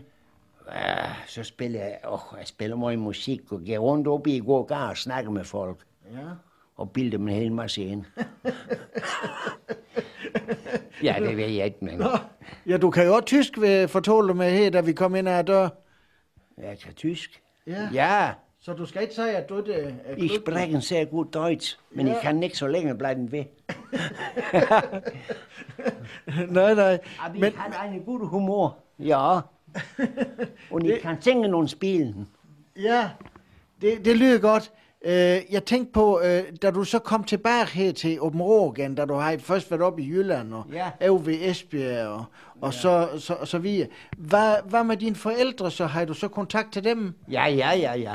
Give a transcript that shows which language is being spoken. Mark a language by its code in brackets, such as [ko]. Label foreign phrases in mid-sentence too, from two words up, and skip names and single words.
[da] Ja, så spiller jeg spiller meget musik og går rundt op i gården og snakker med folk. Ja. Og bilder dem en hel masse ind. Ja, det ved jeg ikke, men... Ja, du kan jo også tysk, fortælle mig her, da vi kom ind ad døren. Jeg kan tysk. Ja. Ja. Så du skal ikke sige, at du er [de] Ich sprechen sehr gut Deutsch, men [da] ja. [de] Ich kann nicht so længe bleiben ved. [da] Nej. [de] Aber ich habe einen guten Humor. [da] Ja. [de] Und ich kann singen und spielen. [da] Ja, det lyder godt. Jeg tænkte på, da du så kom tilbage her til Aabenraa igen, da du har først været oppe i Jylland og over ved Esbjerg og så videre. Hvad med dine forældre, så har du så kontakt til dem? Ja.